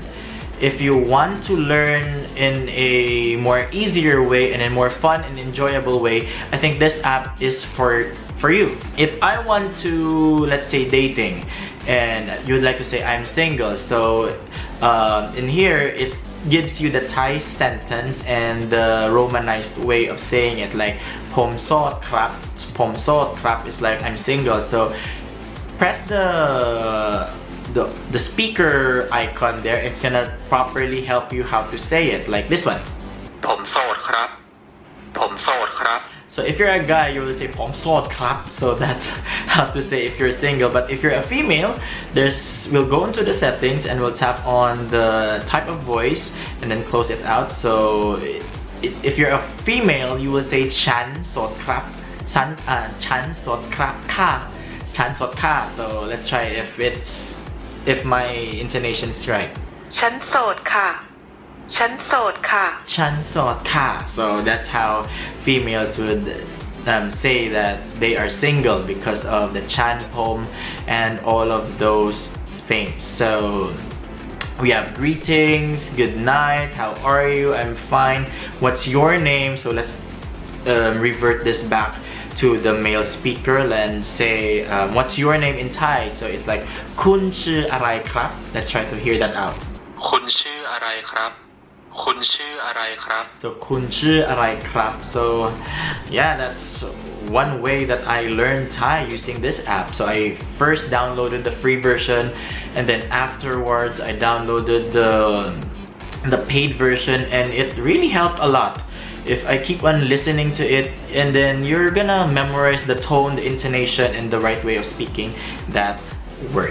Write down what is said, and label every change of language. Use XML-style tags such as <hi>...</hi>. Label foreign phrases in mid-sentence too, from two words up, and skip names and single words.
<en>If you want to learn in a more easier way and a more fun and enjoyable way, I think this app is for you. If I want to, let's say, dating, and you would like to say I'm single, so in here it gives you the Thai sentence and the romanized way of saying it, like</en> <th>"ผมโสดครับ." "ผมโสดครับ"</th> <en>is like I'm single. So press the speaker icon there. It's gonna properly help you how to say it, like this one.</en> <th>"ผมโสดครับ ผมโสดครับ."</th> <en>So if you're a guy, you will say</en> <th>"ผมโสดครับ."</th> <en>So that's how to say if you're single. But if you're a female, we'll go into the settings and we'll tap on the type of voice and then close it out. So if you're a female, you will say</en> <th>"ฉันโสดครับ." ฉันโสดครับค่ะ ฉันโสดค่ะ.</th> <en>So let's try if my intonation is right.</en> <th>ฉันโสดค่ะ ฉันโสดค่ะ. ฉันโสดค่ะ.</th> <en>So that's how females would say that they are single, because of the</en> <th>ฉัน ผม</th> <en>and all of those things. So we have greetings, good night, how are you, I'm fine, what's your name. So let's revert this back to the male speaker and say what's your name in Thai. So it's like</en> <th>"คุณชื่ออะไรครับ."</th> <en>Let's try to hear that out.</en> <th>"คุณชื่ออะไรครับ คุณชื่ออะไรครับ." So "คุณชื่ออะไรครับ."</th> <en>So yeah, that's one way that I learned Thai using this app. So I first downloaded the free version, and then afterwards I downloaded the paid version, and it really helped a lot. If I keep on listening to it, and then you're gonna memorize the tone, the intonation, and the right way of speaking that word.</en>